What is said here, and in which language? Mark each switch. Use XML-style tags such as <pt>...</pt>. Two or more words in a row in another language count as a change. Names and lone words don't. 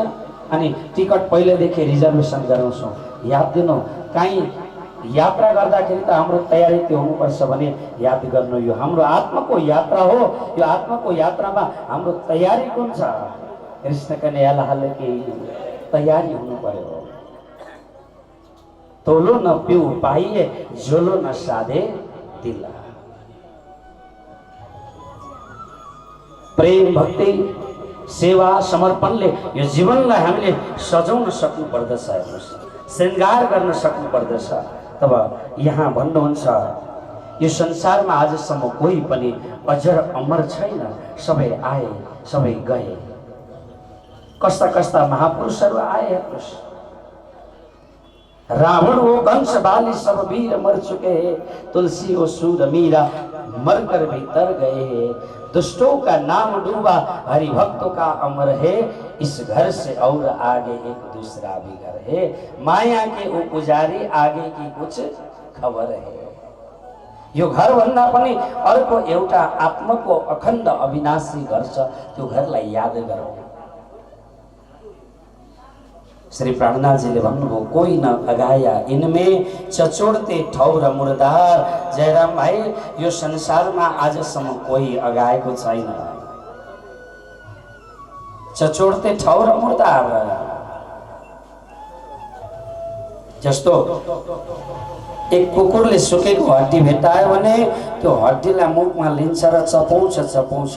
<ne>अनि टिकट पहिलेदेखि रिजर्भेसन गराउँछौँ। याद दिनु, काहीँ यात्रा गर्दाखेरि त हाम्रो तयारी त्यो हुनुपर्छ भने याद गर्नु, यो हाम्रो आत्माको यात्रा हो। यो आत्माको यात्रामा हाम्रो तयारी कुन छ? कृष्ण कन्हैयालाल की तयारी हुनु पर्यो।</ne> <hi>तोलो न पिउ पाइए झोलो न साधे दिल।</hi> <ne>प्रेम भक्ति सेवा समर्पणले यो जीवनलाई हामीले सजाउन सक्नु पर्दछ, श्रृंगार गर्न सक्नु पर्दछ। तब यहाँ भन्नुहुन्छ यो संसारमा आजसम्म कोही पनि अजर अमर छैन। सबै आए सबै गए। कस्ता कस्ता महापुरुषहरू आए। हेर्नुहोस्,</ne> <hi>रावण हो कंस बाली सब वीर मर चुके हैं। तुलसी हो सूर मीरा मर कर भीतर गए हैं। दुष्टों का नाम डूबा हरि भक्तों का अमर है। इस घर से और आगे एक दूसरा भी घर है। माया के वो पुजारी आगे की कुछ खबर है।</hi> <ne>यो घर भन्दा पनि अर्को एउटा आत्माको अखण्ड अविनाशी घर छ। त्यो घरलाई याद गरौँ।</ne> <hi>श्री प्राणनाथ जी ने भन्नुभयो, कोई न अगाया इनमें चचोड़ते ठौर मुर्दार।</hi> <ne>जयराम भाई, यो संसारमा आजसम्म कोही अगाएको छैन।</ne> <hi>चचोड़ते ठौर मुर्दार।</hi> <ne>जस्तो एक कुकुरले सुकेको हड्डी भेटायो भने त्यो हड्डीलाई मुखमा लिन्छ र चपाउँछ।</ne>